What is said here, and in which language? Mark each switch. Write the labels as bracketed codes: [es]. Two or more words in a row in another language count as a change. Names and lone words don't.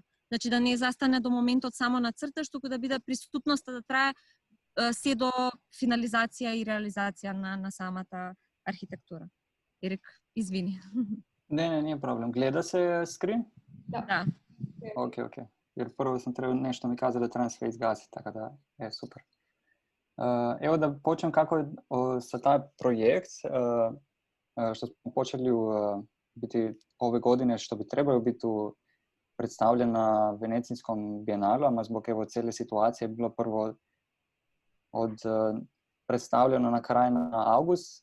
[mk] Значи да не застане до моментот само на цртеж, туку да биде присутноста да трае се до финализација и реализација на самата архитектура. Ерик, извини. Не е проблем. Гледа се скрин? Да. Окей. [hr] Jer prvo sam trebao nešto mi kazati da treba sve izgasiti, tako da je super. Evo da počnem kako je sa taj projekt, što smo počeli biti ove godine, što bi trebalo biti predstavljen na Venecijskom bijenalu, a zbog evo cijele situacije je bilo prvo predstavljeno na kraj na august.